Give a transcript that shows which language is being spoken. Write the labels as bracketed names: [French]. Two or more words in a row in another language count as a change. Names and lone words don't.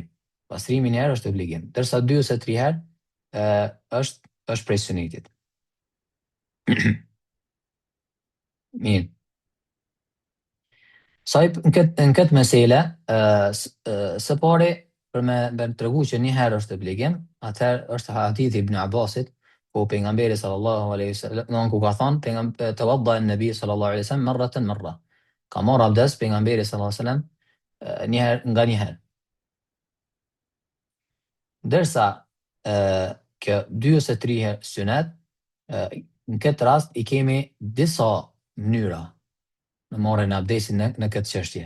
[Albanian] Pastrimi një herë është obligim, derisa 2 ose 3 herë është prej sunetit. Mirë. Në këtë mesele, së pari, për me tregu që një herë është obligim, atëherë është hadithi Ibn Abbasit, ku pejgamberi [Arabic] صلى الله عليه وسلم [Albanian] ku ka thënë [Arabic] توضأ النبي صلى الله عليه وسلم مرة مرة. [Albanian] Ka marrë abdes pejgamberi [Arabic] صلى الله عليه وسلم [Albanian] një herë nga një herë. Derisa kjo 2 ose 3 herë sunet, në këtë rast i kemi disa mënyra në marrjen e abdesit në këtë çështje.